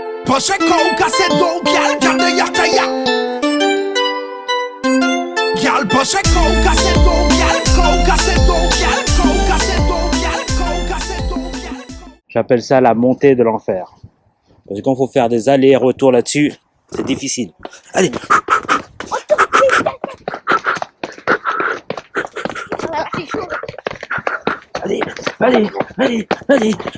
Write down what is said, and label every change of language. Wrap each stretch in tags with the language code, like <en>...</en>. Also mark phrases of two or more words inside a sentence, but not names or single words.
<fr>Pacheco, Casedo, Gal, Garde Yataya. Gal Pacheco, Casedo, Gal, Casedo, Gal, Casedo, Gal, Casedo, Gal. J'appelle ça la montée de l'enfer. Parce que quand il faut faire des allers-retours là-dessus, c'est difficile. Allez. C'est chaud. Allez.</fr>